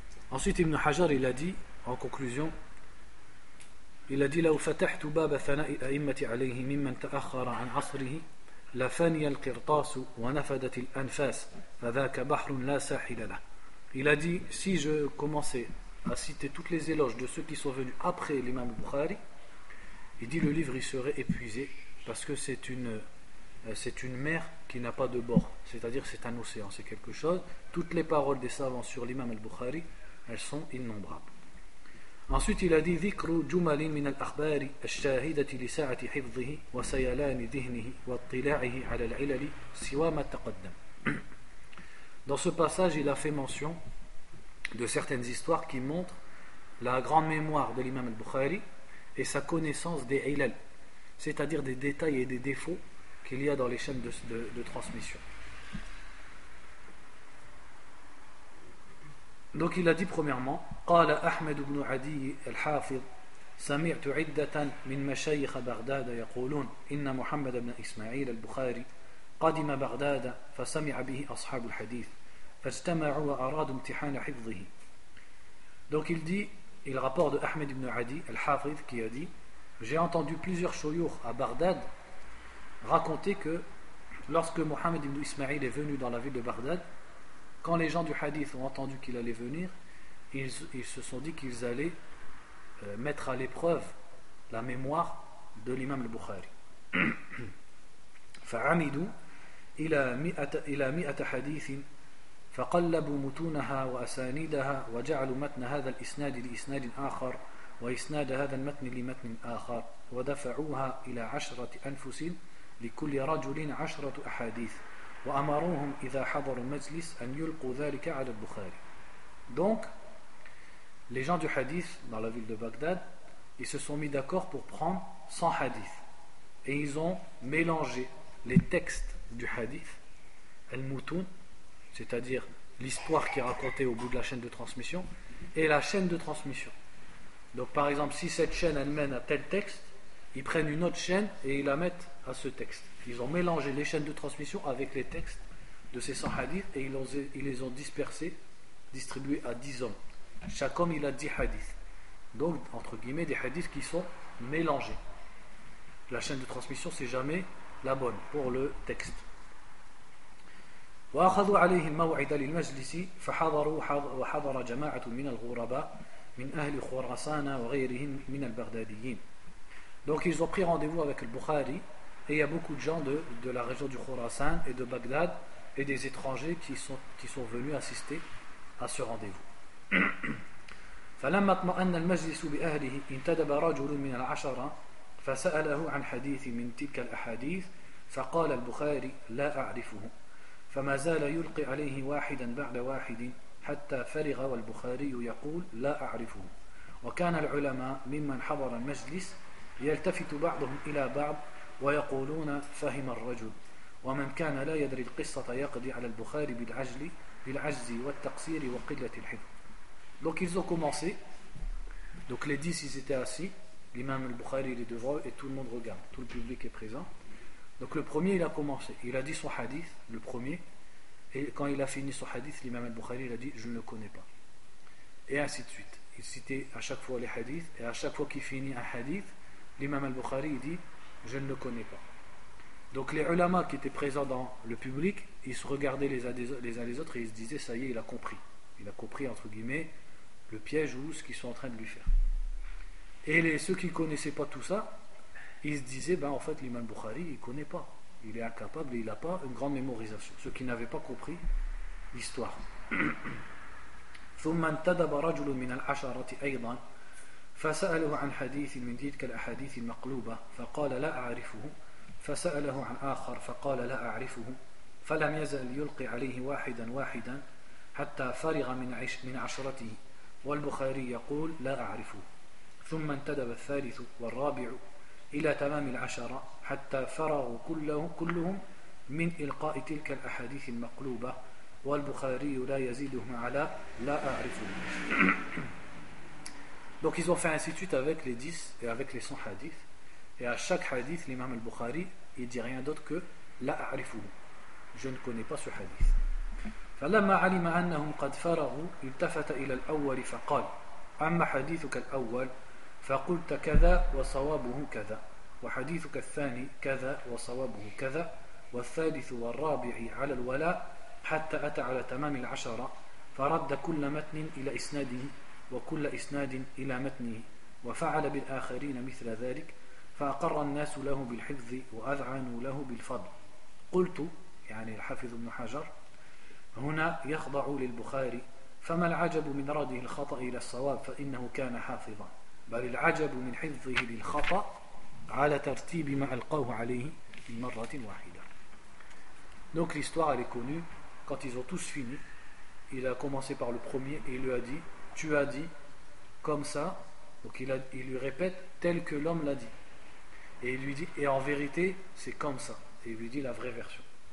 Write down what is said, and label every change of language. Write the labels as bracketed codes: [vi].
[fr] Ensuite Ibn Hajar il a dit [ar] en conclusion, il a dit لو فتحت باب ثناء الأئمة عليه ممن تأخر عن عصره لفني القرطاس ونفدت الأنفاس فذاك بحر لا ساحل له. [fr] Il a dit si je commençais à citer toutes les éloges de ceux qui sont venus après l'imam Bukhari, il dit le livre il serait épuisé parce que c'est une mer qui n'a pas de bord, c'est-à-dire c'est un océan, c'est quelque chose. Toutes les paroles des savants sur l'imam al-Bukhari, elles sont innombrables. Ensuite, il a dit [ar] ذكر جمل من الأخبار الشاهدة لساعة حفظه وسيلان ذهنه واطلاعه على العلل سوى ما تقدم. [fr] Dans ce passage, il a fait mention de certaines histoires qui montrent la grande mémoire de l'imam al-Bukhari et sa connaissance des ilal, c'est-à-dire des détails et des défauts qu'il y a dans les chaînes de transmission. Donc il a dit premièrement, [ar] قال أحمد بن عدي الحافظ سمعت عدة من مشايخ بغداد يقولون إن محمد بن إسماعيل البخاري قدم بغداد فسمع به أصحاب الحديث فاجتمعوا وأرادوا امتحان حفظه. [fr] Donc il dit, il rapporte de Ahmed ibn Adi al-Hafidh qui a dit, j'ai entendu plusieurs chouyoukhs à Bagdad raconter que lorsque Mohammed ibn Ismail est venu dans la ville de Bagdad, quand les gens du hadith ont entendu qu'il allait venir, ils se sont dit qu'ils allaient mettre à l'épreuve la mémoire de l'imam al-Bukhari. [ar] فعمدوا إلى مئة حديث فقلبوا متونها وأسانيدها وجعلوا متن هذا الإسناد لإسناد آخر وإسناد هذا المتن لمتن آخر ودفعوها إلى 10 أنفس لكل رجل 10 أحاديث وأمروهم إذا حضروا المجلس أن يلقوا ذلك على البخاري. [fr] Donc les gens du hadith dans la ville de Bagdad, ils se sont mis d'accord pour prendre 100 hadiths et ils ont mélangé les textes du hadith al-mutun, c'est-à-dire l'histoire qui est racontée au bout de la chaîne de transmission, et la chaîne de transmission. Donc par exemple, si cette chaîne elle mène à tel texte, ils prennent une autre chaîne et ils la mettent à ce texte. Ils ont mélangé les chaînes de transmission avec les textes de ces 100 hadiths et ils les ont dispersés, distribués à 10 hommes. Chaque homme, il a 10 hadiths. Donc, entre guillemets, des hadiths qui sont mélangés. la chaîne de transmission, c'est jamais la bonne pour le texte. [ar] وأخذوا عليه الموعد للمجلس فحضروا وحضر جماعة من الغرباء من أهل خراسان وغيرهم من البغداديين. [fr] Donc ils ont pris rendez-vous avec le Bukhari et il y a beaucoup de gens de la région du Khorasan et de Bagdad et des étrangers qui sont venus assister à ce rendez-vous. [ar] فلما اطمأن المجلس بأهله انتدب رجل من العشرة فسأله عن حديث من تلك الأحاديث فقال البخاري لا أعرفه فما زال يلقي عليه واحدا بعد واحد حتى فرغ والبخاري يقول لا أعرفه وكان العلماء ممن حضر المجلس يلتفت بعضهم إلى بعض ويقولون فهم الرجل ومن كان لا يدري القصة يقضي على البخاري بالعجز والتقصير وقلة الحفظ. [fr] Donc ils ont commencé, donc les 10 ils étaient assis, l'imam al-Bukhari il est devant et tout le monde regarde, tout le public est présent. Donc le premier il a commencé, il a dit son hadith, le premier, et quand il a fini son hadith, l'imam al-Bukhari il a dit je ne le connais pas. Et ainsi de suite, il citait à chaque fois les hadiths, et à chaque fois qu'il finit un hadith, l'imam al-Bukhari il dit je ne le connais pas. Donc les ulama qui étaient présents dans le public, ils se regardaient les uns les autres et ils se disaient ça y est, il a compris. Il a compris, entre guillemets, le piège ou ce qu'ils sont en train de lui faire. Et ceux qui ne connaissaient pas tout ça, ils se disaient, ben en fait, l'imam Bukhari, il ne connaît pas. Il est incapable, il n'a pas une grande mémorisation. Ceux qui n'avaient pas compris l'histoire. [ar] ثُمَّنْ تَدَبَ رَجُلٌ مِنَ الْعَشَرَةِ أَيْضًا فَسَأَلُهُ عَنْ حَدِيثٍ مِنْ تِلْكَ الْأَحَدِيثِ الْمَقْلُوبَةِ فَقَالَ لَا أَعْرِفُهُ فَسَأَلَهُ عَنْ آخَرَ فَقَالَ لَا أَعْرِفُهُ فَلَمْ يَزَلْ يُلْقِي عَلَيْهِ وَاحِدًا وَاحِدًا حتى فرغ من عشرته والبخاري يقول لا أعرفه ثم انتدب الثالث والرابع إلى تمام العشرة حتى فرغوا كلهم من إلقاء تلك الأحاديث المقلوبة والبخاري لا يزيدهم على لا أعرفه. [fr] Donc ils ont fait ainsi de suite avec les 10 et avec les 100 hadiths, et à chaque hadith l'imam al-Bukhari il dit rien d'autre que [ar] لا أعرفه, [fr] je ne connais pas ce hadith. [ar] فلما علم أنهم قد فرغوا التفت إلى الأول فقال أما حديثك الأول فقلت كذا وصوابه كذا وحديثك الثاني كذا وصوابه كذا والثالث والرابع على الولاء حتى أتى على تمام العشرة فرد كل متن إلى إسناده وكل إسناد إلى متنه وفعل بالآخرين مثل ذلك فأقر الناس له بالحفظ وأذعنوا له بالفضل قلت يعني الحافظ ابن حجر هنا يخضع للبخاري فما العجب من رده الخطأ إلى الصواب فإنه كان حافظا بل العجب من حفظه للخطأ على ترتيب ما ألقاه عليه من مرة واحدة. [fr] Donc l'histoire elle est connue. Quand ils ont tous fini, il a commencé par le premier et il lui a dit tu as dit comme ça, donc il lui répète tel que l'homme l'a dit, et il lui dit et en vérité c'est comme ça, et il lui dit la vraie version.